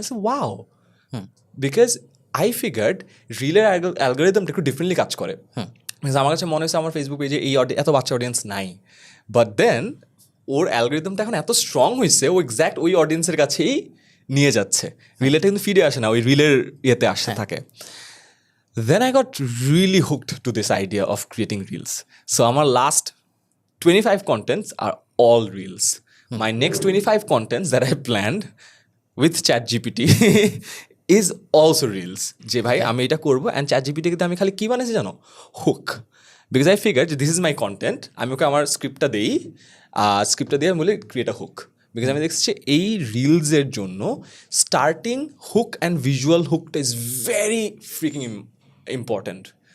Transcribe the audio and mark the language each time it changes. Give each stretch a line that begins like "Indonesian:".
Bangla: আমি wow,
English: because I figured
Bangla: রিলের অ্যালগোরিদমটা একটু ডিফারেন্টলি কাজ করে। আমার কাছে মনে হচ্ছে আমার ফেসবুক পেজে এই এত বাচ্চা অডিয়েন্স নাই, বাট দেন ওর অ্যালগোরিদমটা এখন এত স্ট্রং হয়েছে, ও এক্স্যাক্ট ওই অডিয়েন্সের কাছেই নিয়ে যাচ্ছে। রিলেটা কিন্তু ফিডে আসে না, ওই রিলের ইয়েতে আসতে থাকে।
English: Then I got really hooked to this idea of creating reels. So our last 25 contents are all reels. My next 25 contents that I planned with ChatGPT is also reels.
Bangla: যে ভাই আমি এটা করবো, অ্যান্ড ChatGPT কে আমি খালি কি বানাইছি জানো, hook.
English: because I figure this is my content,
Bangla: আমি ওকে আমার স্ক্রিপ্টটা দিই, স্ক্রিপ্টটা দিয়ে আমি বলি
English: Create a hook.
Bangla: বিকজ আমি দেখছি যে এই রিলসের জন্য starting hook and visual হুকটা
English: Is very freaking important.